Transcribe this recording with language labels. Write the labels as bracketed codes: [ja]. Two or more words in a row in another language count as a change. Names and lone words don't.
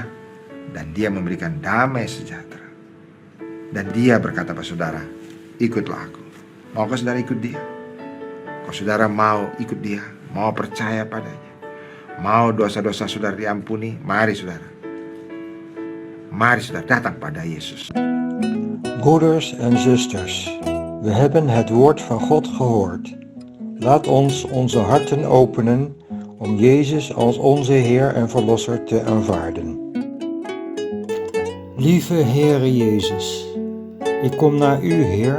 [id] Dan dia memberikan damai sejahtera. Dan dia berkata pada saudara, ikutlah aku. Maukah saudara ikut dia? Kalau saudara mau ikut dia, mau percaya padanya, mau dosa-dosa saudara diampuni, mari saudara. Mari saudara datang pada Yesus. [nl] Broeders en zusters, we hebben het woord van God gehoord. Laat ons onze harten openen om Jezus als onze Heer en Verlosser te aanvaarden. Lieve Heere Jezus, ik kom naar U, Heer.